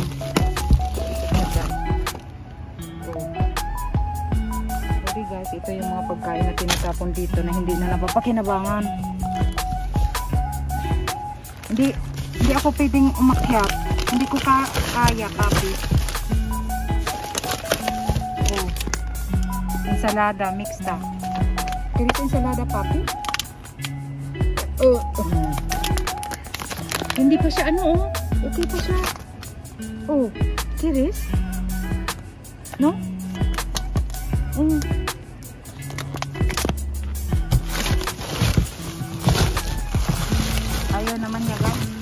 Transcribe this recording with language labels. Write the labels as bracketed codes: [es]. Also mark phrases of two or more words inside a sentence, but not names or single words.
[tl] Ayan. Oh. [en] Sorry guys, [tl] ito yung mga pagkain na tinatapon dito na hindi na napapakinabangan. Hindi ako pwedeng umakyat. Hindi ko kaya, papi. Oh. [es] Ensalada, mixta. [tl] Pero ito ensalada, papi? Hindi pa siya, ano, oh. Okay pa siya. [en] Oh, serious? No? [tl] Ayaw naman niya, guys.